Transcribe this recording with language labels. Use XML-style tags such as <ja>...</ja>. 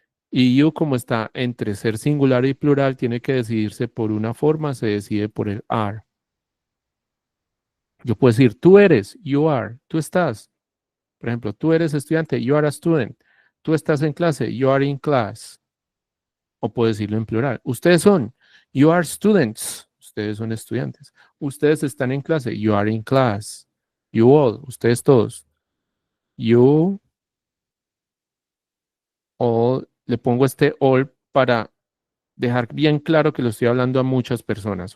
<es>Y you, como está entre ser singular y plural, tiene que decidirse por una forma, se decide por el are. Yo puedo decir, tú eres,</es> <en>you are,</en> <es>tú estás. Por ejemplo, tú eres estudiante,</es> <en>you are a student.</en> <es>Tú estás en clase,</es> <en>you are in class.</en> <es>O puedo decirlo en plural. Ustedes son,</es> <en>you are students.</en> <es>Ustedes son estudiantes. Ustedes están en clase,</es> <en>you are in class. You all,</en> <es>ustedes todos. You all, le pongo este all para dejar bien claro que lo estoy hablando a muchas personas.</es>